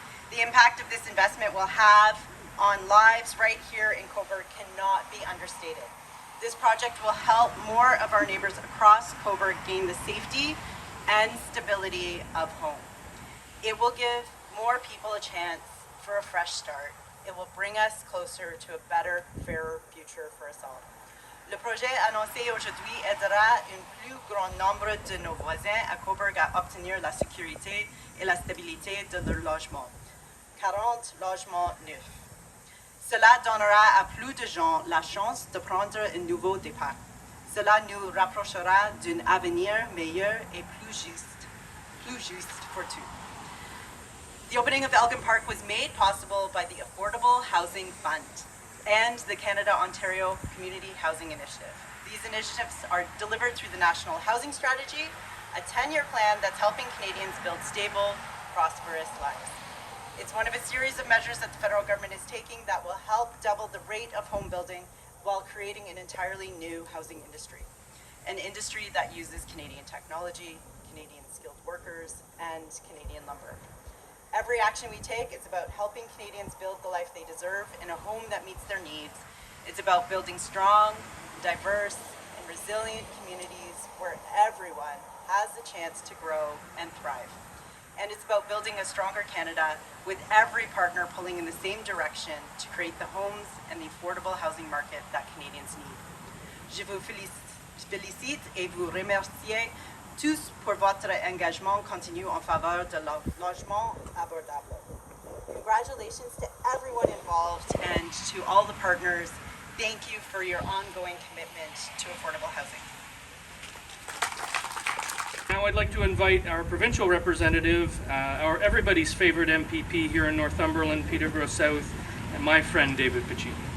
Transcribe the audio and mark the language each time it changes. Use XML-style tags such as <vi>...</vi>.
<en>The impact of this investment will have on lives right here in Cobourg cannot be understated. This project will help more of our neighbors across Cobourg gain the safety and stability of home. It will give more people a chance for a fresh start. It will bring us closer to a better, fairer future for us all.</en> <fr>Le projet annoncé aujourd'hui aidera un plus grand nombre de nos voisins à Cobourg à obtenir la sécurité et la stabilité de leur logement. 40 logements neufs. Cela donnera à plus de gens la chance de prendre un nouveau départ. Cela nous rapprochera d'un avenir meilleur et plus juste for tous.</fr> <en>The opening of Elgin Park was made possible by the Affordable Housing Fund and the Canada-Ontario Community Housing Initiative. These initiatives are delivered through the National Housing Strategy, a 10-year plan that's helping Canadians build stable, prosperous lives. It's one of a series of measures that the federal government is taking that will help double the rate of home building while creating an entirely new housing industry. An industry that uses Canadian technology, Canadian skilled workers, and Canadian lumber. Every action we take is about helping Canadians build the life they deserve in a home that meets their needs. It's about building strong, diverse, and resilient communities where everyone has the chance to grow and thrive. And it's about building a stronger Canada with every partner pulling in the same direction to create the homes and the affordable housing market that Canadians need.</en> <fr>Je vous félicite et vous remercie tous pour votre engagement continu en faveur de logement abordable.</fr> <en>Congratulations to everyone involved and to all the partners. Thank you for your ongoing commitment to affordable housing. Now I'd like to invite our provincial representative, our everybody's favorite MPP here in Northumberland, Peterborough South, and my friend David Piccini.</en>